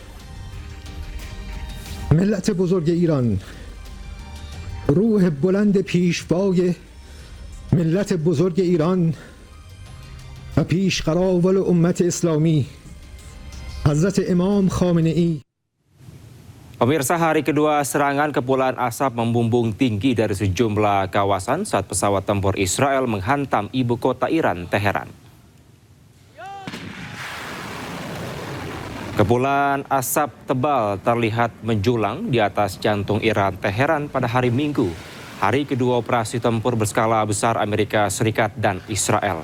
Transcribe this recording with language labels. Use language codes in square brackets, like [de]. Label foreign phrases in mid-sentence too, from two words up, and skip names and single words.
[fa] ملت بزرگ ایران، روح بلند پیشوای ملت بزرگ ایران و پیشقراول امت اسلامی حضرت امام خامنه ای. [id] Pemirsa, hari kedua serangan kepulan asap membumbung tinggi dari sejumlah kawasan saat pesawat tempur Israel menghantam ibu kota Iran, Teheran. Kepulan asap tebal terlihat menjulang di atas jantung Iran, Teheran pada hari Minggu, hari kedua operasi tempur berskala besar Amerika Serikat dan Israel.